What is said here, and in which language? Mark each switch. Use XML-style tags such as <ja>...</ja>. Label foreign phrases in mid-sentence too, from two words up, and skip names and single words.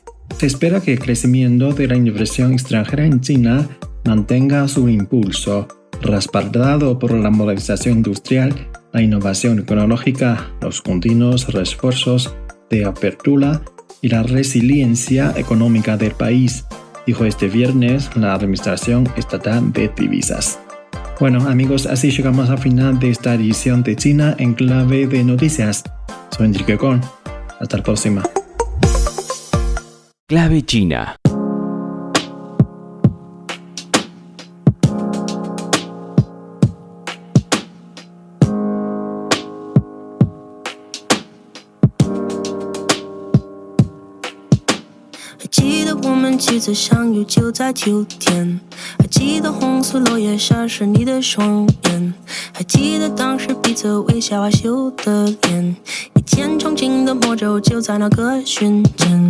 <es>Se espera que el crecimiento de la inversión extranjera en China mantenga su impulso, respaldado por la modernización industrial, la innovación tecnológica, los continuos refuerzos de apertura y la resiliencia económica del país, dijo este viernes la Administración Estatal de Divisas. Bueno amigos, así llegamos al final de esta edición de China en clave de noticias. Soy Enrique Con. Hasta la próxima. Clave China.</es> <zh>几次相遇就在秋天，还记得红色落叶闪烁你的双眼，还记得当时彼此微笑害羞的脸，一见钟情的魔咒就在那个瞬间，</zh>